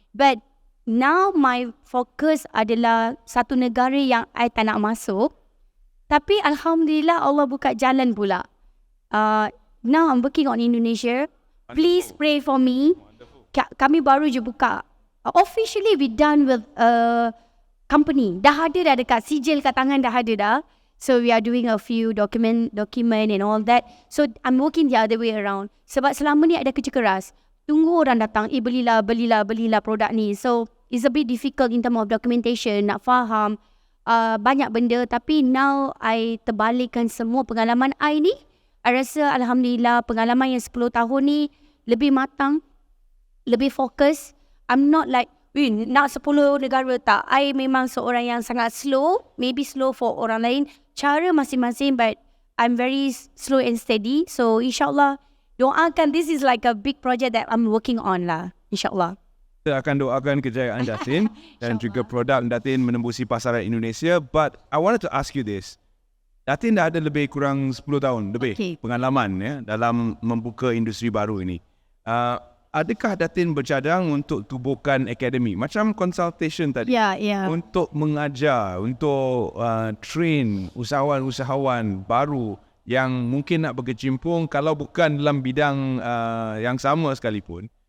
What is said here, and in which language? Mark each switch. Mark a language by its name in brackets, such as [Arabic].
[English] But now my focus [Malay] adalah satu negara yang I tak nak masuk. Tapi Alhamdulillah Allah buka jalan pula. [English] Now I'm working on Indonesia. Please pray for me. [Malay] Kami baru je buka. [English] Officially we done with company. [Malay] Dah ada dah dekat sijil kat tangan dah ada dah. [English] So we are doing a few document and all that. So I'm working the other way around. [Malay] Sebab selama ni ada kerja keras. Tunggu orang datang, belilah produk ni. [English] So it's a bit difficult in terms of documentation, [Malay] nak faham banyak benda. Tapi now I terbalikkan semua pengalaman I ni. I rasa Alhamdulillah pengalaman yang 10 tahun ni lebih matang, lebih fokus. [English] I'm not like, [Malay] nak 10 negara tak. I memang seorang yang sangat slow. Maybe slow for orang lain. Cara masing-masing, [English] but I'm very slow and steady. So insyaAllah, doakan, this is like a big project that I'm working on lah. [Malay] InsyaAllah. Kita akan doakan kejayaan Datin dan juga produk Datin menembusi pasaran Indonesia. [English] But I wanted to ask you this. [Malay] Datin dah ada lebih kurang 10 tahun lebih pengalaman ya dalam membuka industri baru ini. Adakah Datin bercadang untuk tubuhkan akademi macam consultation tadi? Untuk mengajar, untuk train usahawan-usahawan baru yang mungkin nak berkecimpung kalau bukan dalam bidang yang sama sekalipun.